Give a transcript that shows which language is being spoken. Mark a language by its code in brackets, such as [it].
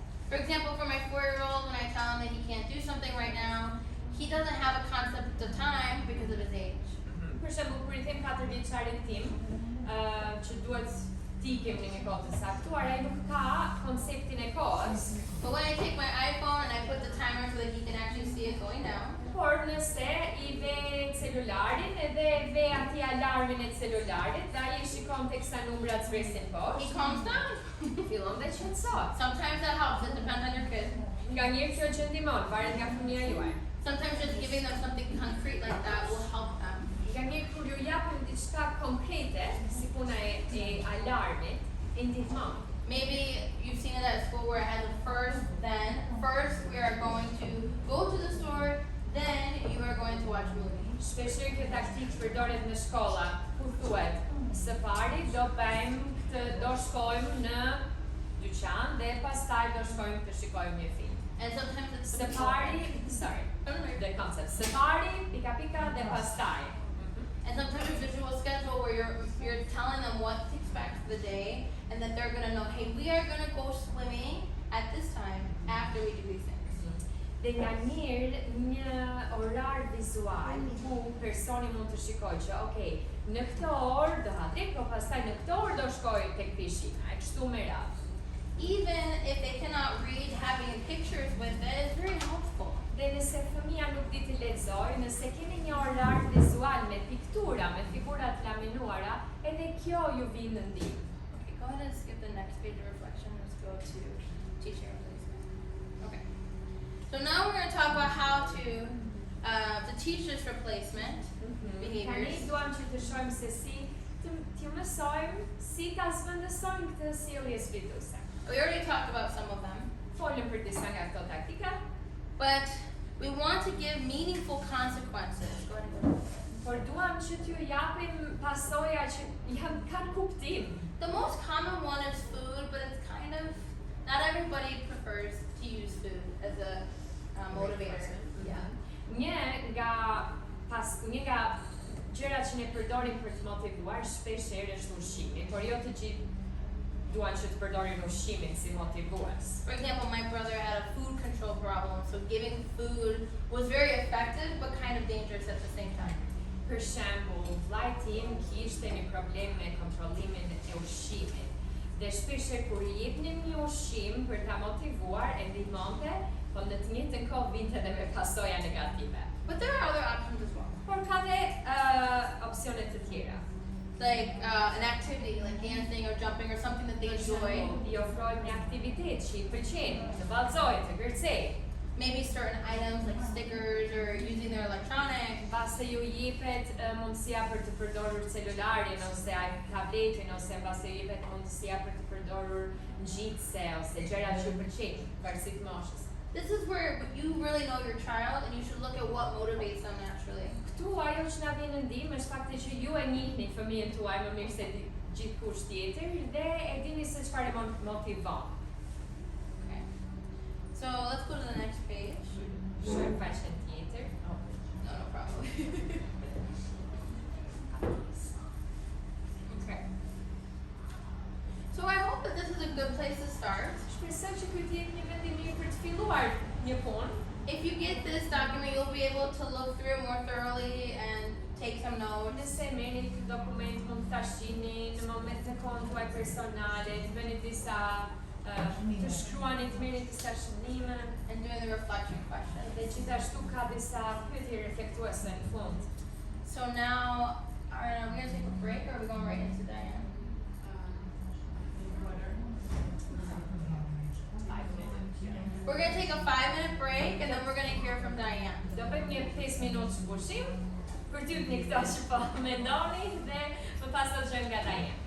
[en] For example, for my 4-year-old, when I tell him that he can't do something right now, he doesn't have a concept of time because of his age. [sq] Për shembull, kur i them 4 vjeçarin tim, që duhet t'i ikim në një kohë të saktuar, ai nuk ka konceptin e kohës. [en] But when I take my iPhone and I put the timer so that he can actually see it going down, [sq] Por nëse i ve celularin edhe ve ati alarmin e celularit, dhe ai e shikon teksa numrat zbresin [en] he [sq] poshtë, [en] calms down. [sq] fillon dhe qetësohet. [en] Sometimes that helps. It depends on your kid. [sq] Nga njëherë kjo gjë ndihmon, varet nga fëmia juaj. [en] Sometimes just giving them something concrete like that will help them. [sq] Nga njëherë kur ju japim diçka konkrete, si puna e alarmit, e ndihmon. [en] Maybe you've seen it at school where it has a first, then. First, we are going to go to the store, then you are going to watch a movie. [sq] Shpeshherë kjo taktikë përdoret në shkolla, ku thuhet, së pari do shkojmë në dyqan dhe pastaj do shkojmë të shikojmë një film. [en] And sometimes it's [sq] Së pari, [en] the concept. [sq] Së pari, pika pika dhe pastaj. [en] And sometimes a visual schedule where you're telling them what to expect for the day, and that they're gonna know, hey, we are gonna go swimming at this time after we do these things. [sq] Dhe nga njëherë një orar vizual ku personi mund të shikojë që okay, në këtë orë do ha drejt, po pastaj në këtë orë do shkoj tek pishina, e kështu me radhë. [en] Even if they cannot read, having pictures with it is very helpful. [sq] Dhe nëse fëmia nuk di të lexojë, nëse keni një orar vizual me piktura, me figura të laminuara, edhe kjo ju vjen në ndihmë. [en] Okay, go ahead and skip the next page of reflection. Let's go to teaching, please. So now we're going to talk about how to teach this replacement behaviors. [sq] Tani duam që të shohim se si të mësojmë si ta zvendësojmë këtë sjellje sfiduese. [en] We already talked about some of them, [sq] Folëm për disa nga këto taktika, [en] but we want to give meaningful consequences. Go ahead and go. [sq] por duam që t'ju japim pasoja që kanë kuptim. [en] The most common one is food, but it's kind of, not everybody prefers to use food as a motivator. Yeah. [sq] Një nga gjërat që ne përdorim për të motivuar shpeshherë është ushqimi, por jo të gjithë duan që të përdorin ushqimin si motivues. [en] For example, my brother had a food control problem, so giving food was very effective, but kind of dangerous at the same time. [sq] Për shembull, vllai tim kishte një problem me kontrollimin e ushqimit. Dhe shpeshherë kur i jepnim një ushqim për ta motivuar e ndihmonte, po në të njëjtën kohë vinte edhe me pasoja negative. [en] But there are other options as well. [sq] Por ka dhe opsione të tjera. [en] Like an activity, like dancing or jumping or something that they [sq] Për [en] enjoy. [sq] shembull, i ofrojmë një aktivitet që i pëlqen, të vallëzojë, të kërcej. [en] Maybe certain items like stickers or using their electronics. [sq] Mbase ju jepet mundësia për të përdorur celularin ose tabletin ose mbase ju jepet mundësia për të përdorur ngjitse ose gjëra që ju pëlqejnë, varësisht moshës. [en] This is where you really know your child and you should look at what motivates them naturally. [sq] Këtu ajo që na vjen në ndihmë është fakti që ju e njihni fëmijën tuaj më mirë se gjithkush tjetër dhe e dini se çfarë motivon. [en] Okay. So let's go to the next page. [sq] Shohim faqen tjetër. [en] No problem. Okay. So I hope that this is a good place to start. [sq] Shpresoj që ky të jetë një vend i mirë për të filluar një punë. [en] If you get this document, you'll be able to look through it more thoroughly and take some notes. [sq] Nëse merrni këtë dokument mund ta shihni në moment të kohën tuaj personale, të bëni disa të shkruani, të merrni disa shënime [en] And doing the reflection question. [sq] dhe gjithashtu ka disa pyetje reflektuese në fund. [en] So now, are we gonna take a break or are we going right into Diane? We're gonna take a 5-minute break and then we're gonna hear from Diane. [sq] Do bëjmë një 5 minutë pushim për t'ju një këto që po mendoni dhe më pas do të dëgjojmë nga Diane.